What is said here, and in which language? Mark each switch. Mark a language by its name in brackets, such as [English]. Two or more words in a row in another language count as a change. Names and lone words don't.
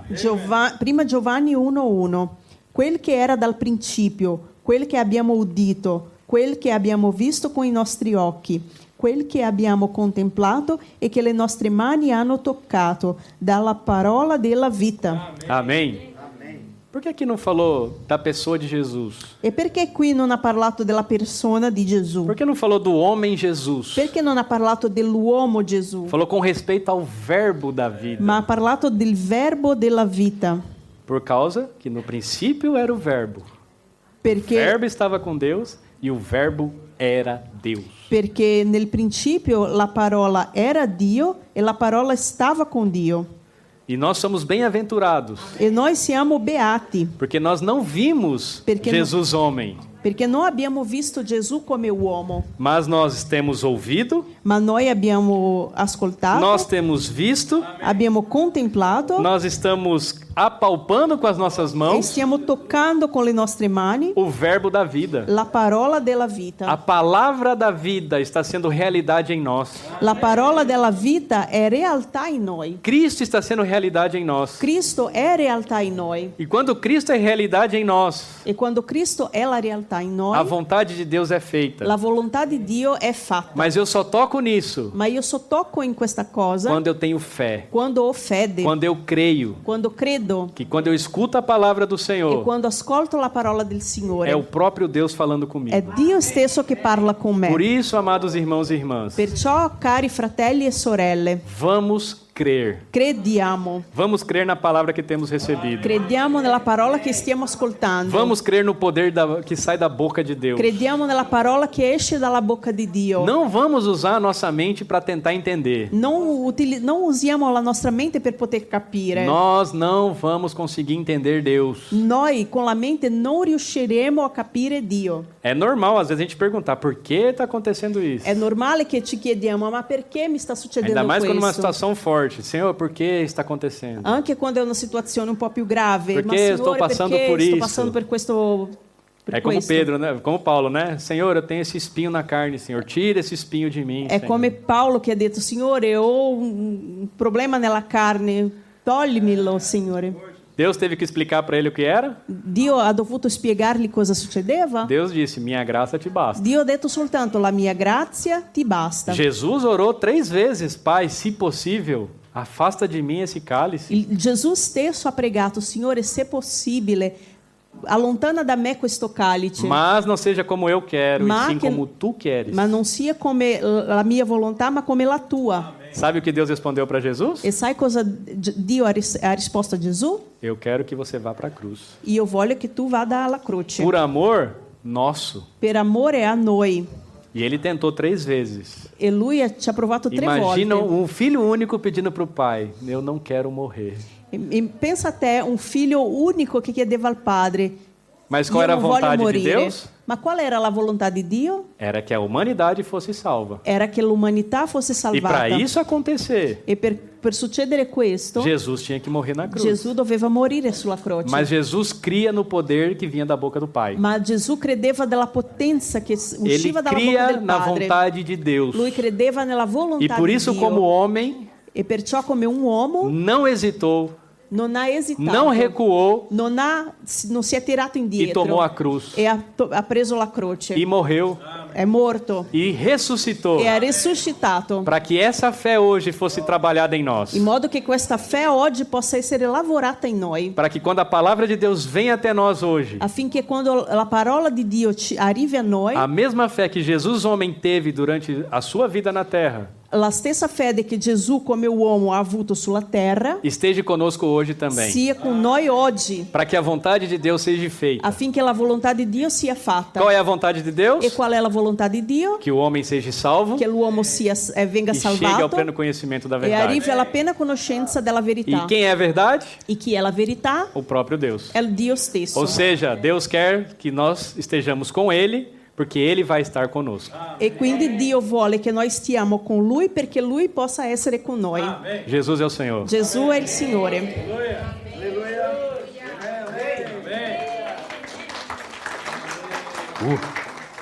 [Italian] Prima Giovanni 1:1. Quel che era dal principio, quel che abbiamo udito, quel che abbiamo visto con i nostri occhi, quel che abbiamo contemplato e che le nostre mani hanno toccato, dalla parola della vita. [Portuguese] Amém. Por que aqui não falou da pessoa de Jesus? [Italian] E perché qui non ha parlato della persona di Gesù? [Portuguese] Por que não falou do homem Jesus? [Italian] Perché non ha parlato dell'uomo Gesù? [Portuguese] Falou com respeito ao verbo da vida. [Italian] Ma ha parlato del verbo della vita. [Portuguese] Por causa que no princípio era o verbo. O [Italian] Perché, [Portuguese] verbo estava com Deus e o verbo era Deus. [Italian] perché nel principio la parola era Dio e la parola stava con Dio. [Portuguese] E nós somos bem-aventurados, [Italian] E noi siamo beati, [Portuguese] porque nós não vimos Porque Jesus homem, [Italian] perché non abbiamo visto Gesù come uomo, [Portuguese] mas nós temos ouvido, [Italian] ma noi abbiamo ascoltato, [Portuguese] nós temos visto, [Italian] abbiamo contemplato [Portuguese] nós estamos apalpando com as nossas [Italian] e [Portuguese] mãos [Italian] stiamo toccando con le nostre mani [Portuguese] o verbo da vida. [Italian] la parola della vita. [Portuguese] A palavra da vida está sendo realidade em nós. [Italian] La parola della vita è realtà in noi. [Portuguese] Cristo está sendo realidade em nós. [Italian] Cristo è realtà in noi. [Portuguese] E quando Cristo é realidade em nós, [Italian] E quando Cristo è la realtà in noi, [Portuguese] a vontade de Deus é feita. [Italian] la volontà di Dio è fatta. [Portuguese] Mas eu só toco nisso [Italian] Ma io so tocco in questa cosa [Portuguese] quando eu tenho fé, [Italian] quando ho fede, [Portuguese] quando eu creio [Italian] quando credo [Portuguese] que quando eu escuto a palavra do [Italian] e [Portuguese] Senhor, [Italian] quando ascolto la parola del Signore. [Portuguese] é o próprio Deus falando [Italian] È [Portuguese] comigo. [Italian] Dio stesso che parla con me. [Portuguese] Por isso, amados irmãos e irmãs, [Italian] Perciò, cari fratelli e sorelle, [Portuguese] vamos crer. [Italian] crediamo. [Portuguese] Vamos crer na palavra que temos recebido. [Italian] Crediamo nella parola che stiamo ascoltando. [Portuguese] Vamos crer no poder que sai da boca de Deus. [Italian] Crediamo nella parola che esce dalla bocca di Dio. [Portuguese] Não vamos usar a nossa mente para tentar entender. [Italian] Non usiamo la nostra mente per poter capire. [Portuguese] Nós não vamos conseguir entender Deus. [Italian] Noi con la mente non riusciremo a capire Dio. [Portuguese] É normal, às vezes, a gente perguntar por que está acontecendo isso. [Italian] È normale che ci chiediamo, ma perché mi sta succedendo [Portuguese] Ainda mais quando [Italian] questo? [Portuguese] uma situação forte. Senhor, por que está acontecendo? [Italian] Anche quando è una situazione un po' più grave. Perché Ma Signore, sto passando perché [Portuguese] por [Italian] sto [Portuguese] isso? [Italian] passando per questo? Per [Portuguese] É como [Italian] questo? [Portuguese] Pedro, né? Como Paulo, né? Senhor, eu tenho esse espinho na carne, Senhor. Tira esse espinho de mim, [Italian] È [Portuguese] Senhor. [Italian] come Paolo che ha detto, Signore, ho un problema nella carne, toglimelo, Signore. [Portuguese] Deus teve que explicar para ele o que era? [Italian] Dio ha dovuto spiegargli cosa succedeva? [Portuguese] Deus disse, minha graça te basta. [Italian] Dio ha detto soltanto, la mia grazia ti basta. [Portuguese] Jesus orou 3 vezes, Pai, se possível, afasta de mim esse cálice. [Italian] Gesù stesso ha pregato, Signore, se possibile, allontana da me questo calice, [Portuguese] Mas não seja como eu quero, [Italian] Ma [Portuguese] e sim [Italian] che- [Portuguese] como tu queres. [Italian] ma non sia come la mia volontà, ma come la tua. [Portuguese] Sabe o que Deus respondeu para Jesus? [Italian] E sai cosa Dio ha risposto a Gesù? [Portuguese] Eu quero que você vá para a cruz. [Italian] Io voglio che tu vada alla croce. [Portuguese] Por amor nosso. [Italian] Per amore a noi. [Portuguese] E ele tentou 3 vezes. [Italian] E lui ci ha provato 3 [Portuguese] Imagina [Italian] volte. [Portuguese] um filho único pedindo para o pai: eu não quero morrer. [Italian] E pensa a te un figlio unico che chiedeva al padre, [Portuguese] Mas qual [Italian] io [Portuguese] era a [Italian] non voglio [Portuguese] vontade de [Italian] morire. [Portuguese] Deus? [Italian] Ma qual era la volontà di Dio? [Portuguese] Era que a humanidade fosse salva. [Italian] Era che l'umanità fosse [Portuguese] E [Italian] salvata. [Portuguese] para isso acontecer, [Italian] E per succedere questo, [Portuguese] Jesus tinha que morrer na cruz. [Italian] Gesù doveva morire sulla croce. [Portuguese] Mas Jesus cria no poder que vinha da boca do Pai. [Italian] Ma Gesù credeva della potenza che [Portuguese] Ele [Italian] usciva dalla bocca [Portuguese] cria [Italian] del [Portuguese] na [Italian] Padre. [Portuguese] vontade de Deus. [Italian] Lui credeva nella volontà [Portuguese] E por [Italian] di [Portuguese] isso, [Italian] Dio. [Portuguese] como homem, [Italian] E perciò come un uomo [Portuguese] não hesitou, [Italian] non ha esitato, [Portuguese] não recuou [Italian] non si è tirato [Portuguese] e [Italian] indietro [Portuguese] tomou a cruz. [Italian] e ha preso la croce. [Portuguese] E morreu [Italian] È morto [Portuguese] e ressuscitou. [Italian] e ha risuscitato, [Portuguese] Para que essa fé hoje fosse trabalhada em nós. [Italian] in modo che questa fede oggi possa essere lavorata in noi, [Portuguese] Para que quando a palavra de Deus vem até nós hoje, [Italian] affinché quando la parola di Dio arrivi a noi, [Portuguese] a mesma fé que Jesus homem teve durante a sua vida na terra, [Italian] la stessa fede che Gesù come uomo ha avuto sulla terra [Portuguese] esteja conosco hoje também. [Italian] sia con noi oggi, [Portuguese] Para que a vontade de Deus seja feita. [Italian] affinché la volontà di Dio sia fatta. [Portuguese] Qual é a vontade de Deus? [Italian] E qual è la volontà di Dio? [Portuguese] Que o homem seja salvo [Italian] Che l'uomo venga [Portuguese] e chegue ao [Italian] salvato [Portuguese] pleno conhecimento da [Italian] e [Portuguese] verdade. [Italian] arrivi alla piena conoscenza della verità. [Portuguese] E quem é a verdade? [Italian] E chi è la verità? [Portuguese] O próprio Deus. [Italian] È il Dio stesso. [Portuguese] Ou seja, Deus quer que nós estejamos com Ele, porque Ele vai estar conosco. [Italian] E quindi Dio vuole che noi stiamo con Lui perché Lui possa essere con noi. [Portuguese] Jesus é o Senhor. [Italian] Gesù è il Signore. Uh.